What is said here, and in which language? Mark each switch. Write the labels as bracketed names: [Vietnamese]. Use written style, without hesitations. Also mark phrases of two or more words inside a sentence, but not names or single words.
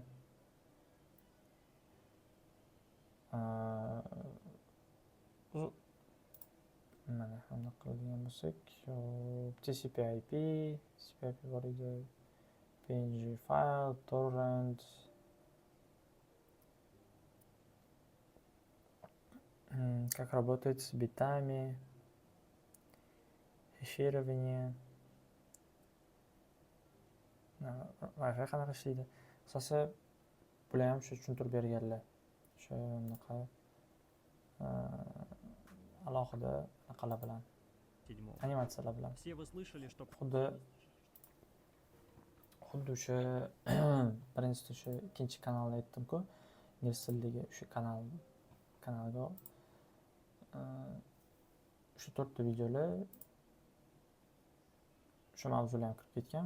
[Uzbek] mana bunaqa qiladigan bo'lsak, TCP/IP bor edi, PNG file, torrent, [Russian] Как работает с битами, хеширование, Wi-Fi [Uzbek] qanaqa ishlaydi? Asosi bular ham shu tushuntirib berganlar. Shu bunaqa alohida anaqalar bilan, animatsiyalar bilan. [Russian] Все вы слышали, что [Uzbek] Xuddi o'sha birinchisi o'sha ikkinchi kanalni aytdim-ku, ingliz tilidagi o'sha kanalga o'sha 4 ta videolar o'sha mavzular ham kirib ketgan.